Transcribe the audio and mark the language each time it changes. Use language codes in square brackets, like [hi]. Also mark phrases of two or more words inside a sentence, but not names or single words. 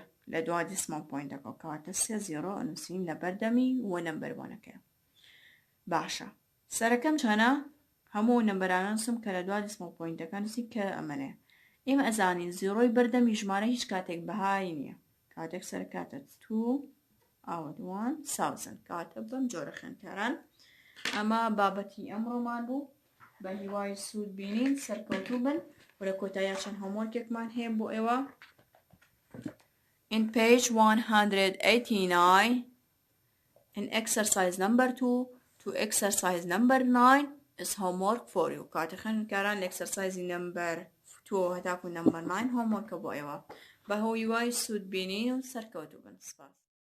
[ckb] لە دوا [en] decimal pointەکەەوە [ckb] کەواتە 3 0 ئەنووسین لە بەردەمی وە نەمبەروانەکەی باشە سەرەکەم چەنە هەموو نەمبەرانەنووسم کە لە دوا [en] decimal pointەکە [ckb] نووسی کە ئەمەنێ ئێمە ئەزانین زیرۆی بەردەمی ژمارە هیچ کاتێک بەهای نییە کاتێک سەرکاتە 2,000 کاتە بەم جۆرە خوێندکاران ئەمە بابەتی ئەمڕۆمان بوو بە هیوای سوود بینین سەرکەوتوو بن وەرە کۆتاییە چەند هۆموەرکێکمان هەیە بۆ ئێوە [en] In page 189 in exercise number 2 to exercise number 9 is homework for you. [ckb] کاتە خوێندکاران لە [en] exercise number 2 [ckb] هەتاکو [en] number 9 homework [ckb] بۆ ئێوە بە هیوای سوود بینین و سەرکەوتوو بن. سپاس.